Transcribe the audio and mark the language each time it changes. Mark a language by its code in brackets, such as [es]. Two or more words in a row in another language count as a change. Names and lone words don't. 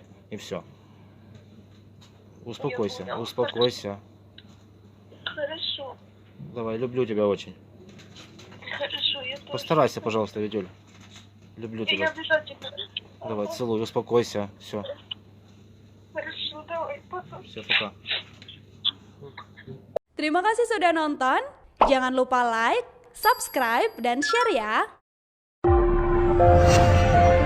[ru] И все. Успокойся, успокойся. Хорошо. Давай, люблю тебя очень. Хорошо, я тоже. Постарайся, пожалуйста, Витюль. Люблю Я тебя. обязательно. Давай, целую, успокойся. Все, Хорошо, давай, пока. все, пока. [id] Terima kasih sudah nonton. Jangan lupa [en] like, subscribe, [id] dan share ya.